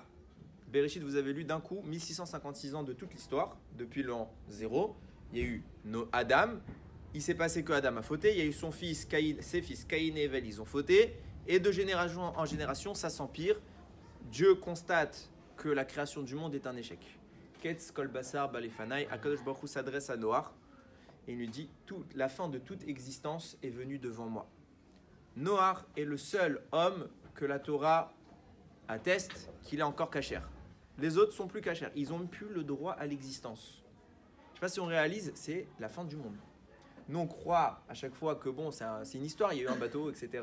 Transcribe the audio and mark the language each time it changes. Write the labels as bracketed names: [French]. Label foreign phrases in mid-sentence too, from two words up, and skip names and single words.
[French] Bereshit, vous avez lu d'un coup 1656 ans de toute l'histoire, depuis l'an 0. Il y a eu Adam, il s'est passé que Adam a fauté, il y a eu son fils Caïn, ses fils Caïn et Evel, ils ont fauté. Et de génération en génération, ça s'empire. Dieu constate que la création du monde est un échec. [Hebrew] קץ כל בשר בא לפני, הקדוש ברוך הוא [French] s'adresse à Noach et il lui dit la fin de toute existence est venue devant moi. Noach est le seul homme que la Torah atteste qu'il est encore cachère. Les autres sont plus cachères. Ils n'ont plus le droit à l'existence. Je ne sais pas si on réalise, c'est la fin du monde. Nous, on croit à chaque fois que bon, c'est une histoire, il y a eu un bateau, etc.